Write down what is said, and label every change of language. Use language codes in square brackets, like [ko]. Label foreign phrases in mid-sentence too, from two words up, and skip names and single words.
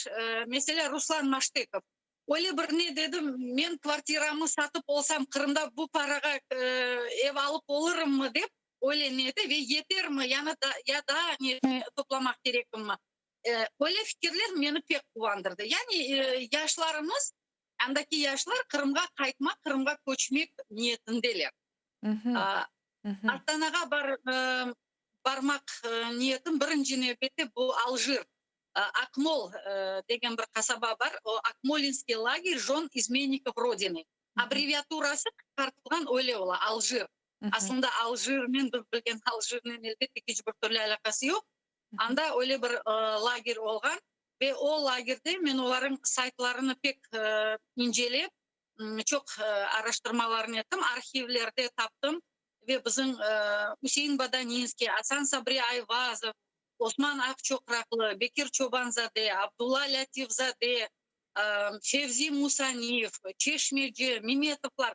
[crh] Mesela Ruslan Maştekov. Öyle bir ne dedim, men kvartiramı satıp olsam Kırım'da bu paraga ev alıp olurum mu dep öyle neydi ve yeter mi yani da, ya da ne toplamak gerek mi? Öyle fikirler beni pek kuvandırdı. Yani yaşlarımız, andaki yaşlar Kırım'a kaytmak, Kırım'a koçmak niyetindeler. Astanaga barmak niyetim birinci nöbette bu Alжир. Акмол деген bir kasaba var. [ru] O Акмолинский лагерь жен изменников Родины. [crh] Аббревиатурасы қысқартылған öyle ola Alжир. Aslında Alжирмен biz bilgen Alжирмен elbette hiçbir türlü alakası yok. Anda öyle bir lager olgan ve o lagerde men onların saytlarını pek inceleyip çok araştırmalarını ettim. Arşivlerde taptım ve bizim Hüseyin Badaninski, Hasan Sabri Ayvazov, Osman Akçokraklı, Bekir Çobanzade, Abdullah Latifzade, Fevzi Musaniyev, Çeşmeci, Mimetovlar.